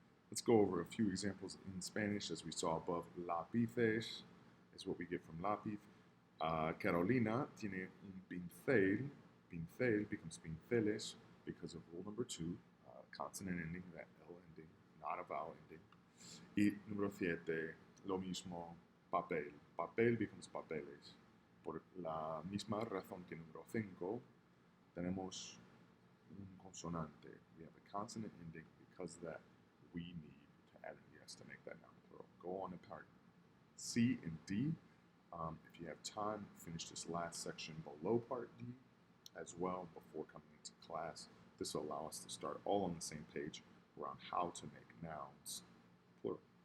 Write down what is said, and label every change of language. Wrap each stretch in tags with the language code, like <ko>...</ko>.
<en>Let's go over a few examples in Spanish as we saw above. Lápices is what we get from lápiz.</en> <es>Carolina tiene un pincel.</es> <en>Pincel becomes pinceles because of rule number two, consonant ending, that L ending, not a vowel ending.</en> <es>Y número 7, lo mismo, papel. Papel</es> <en>becomes</en> <es>papeles. Por la misma razón que número 5, tenemos un consonante.</es> <en>We have a consonant ending because of that we need to add an ES to make that noun plural. Go on to part C and D. If you have time, finish this last section below part D as well before coming into class. This will allow us to start all on the same page around how to make nouns plural.</en>